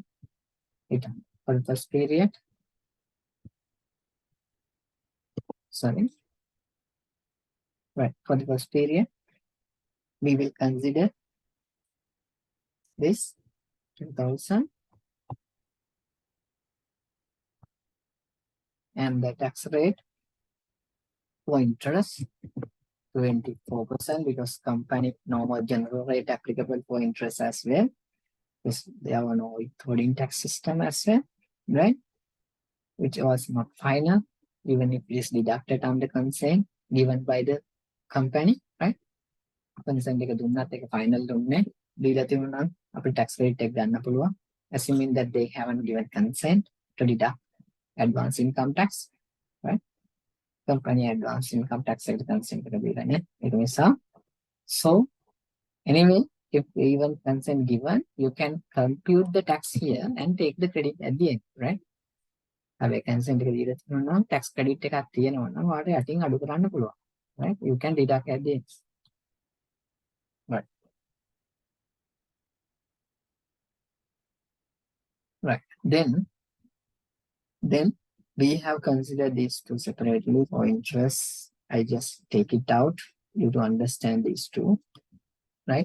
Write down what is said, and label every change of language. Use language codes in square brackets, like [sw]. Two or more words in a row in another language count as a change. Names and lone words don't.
[en] For the first period, sorry, right, for the first period, we will consider this 2000 and the tax rate for interest 24% because company normal general rate applicable for interest as well. Because there are no withholding tax system as well, right? Which was not final, even if it is deducted under consent given by the company, right? [si] Consent එක දුන්නත් ඒක final දුන්නේ දීලා තිබුණා නම් අපිට [en] tax rate [si] එක ගන්න පුළුවන්. [en] Assuming that they haven't given consent to deduct advance income tax, right? Company advance income tax එකට consent [si] එක දීලා නැහැ. ඒක නිසා [en] so anyway, if even consent given, you can compute the tax here and take the credit at the end, right? [si] හැබැයි consent එක දීලා තියෙනවා නම් [en] tax credit [si] එකක් තියෙනවා නම් ඔයාලට යටින් අඩු කරන්න පුළුවන්, [en] right? You can deduct at the end, right? Right. Then we have considered these two separately for interest. I just take it out you to understand these two, right?